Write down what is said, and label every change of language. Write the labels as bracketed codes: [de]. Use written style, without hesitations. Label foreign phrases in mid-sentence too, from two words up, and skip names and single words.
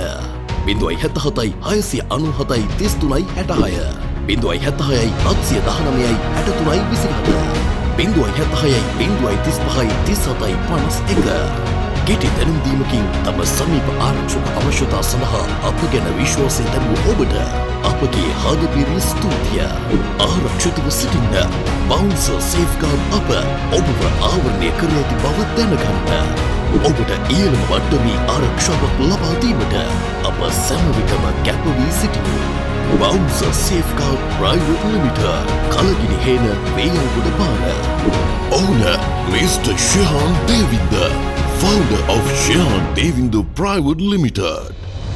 [si] 077 697 3366 076 719 63 27 076 035 ගෙටි දැනුම් දීමකින් තම සමීප ආරක්ෂක අවශ්‍යතා සඳහා අප ගැන විශ්වාසය තැබූ ඔබට අපගේ හදපිරි ස්තුතිය. ආරක්ෂිතව සිටින්න. බවුන්සර් සේෆ්ගාඩ් අප ඔබව ආවරණය කර ඇති බව දැනගන්න. ඔබට ඉහළම වට්ටමේ ආරක්ෂාවක් ලබා දීමට අප සෑම විටම කැප වී සිටිමු. [en] Bouncer Safeguard Private Limited, Kalagini Hena, Veyangoda Para. Owner Mr. Shehan Devinda, founder of Shehan Devinda Private Limited.